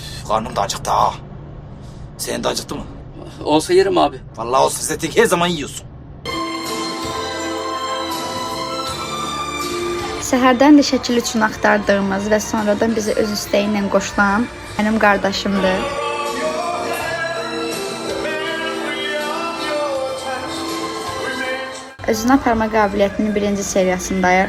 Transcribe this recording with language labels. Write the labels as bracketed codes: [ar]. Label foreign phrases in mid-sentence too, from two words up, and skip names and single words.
[tr] karnım da acıktı ha. Senin de acıktı mı? Olsa yerim abi. Vallahi o size tek her zaman yiyorsun. [az] Səhərdən də şəkil üçün axtardığımız və sonradan bizi öz istəyi ilə qoşulan mənim qardaşımdır. Özünü aparma qabiliyyətinin birinci seriyasındayıq.